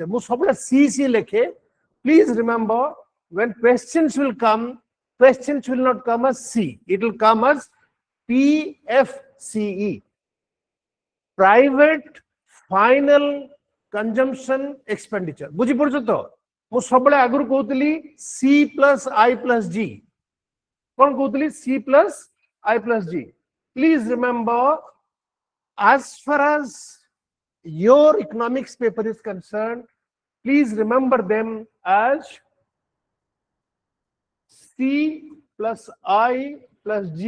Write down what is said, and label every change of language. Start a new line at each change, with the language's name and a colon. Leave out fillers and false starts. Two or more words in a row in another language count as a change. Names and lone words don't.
English: C lekhe. Please remember, when questions will come, questions will not come as C. It will come as PFCE. Private final consumption expenditure.
Sambalpuri: ବୁଝି ପଡ଼ଛ ତ? ମୁ ସବଲେ ଆଗୁର କହତଲି
English: C plus I plus G.
Sambalpuri: କଉନ କହତଲି
English: C plus I plus G. Please remember, as far as your economics paper is concerned, please remember them as C plus I plus G.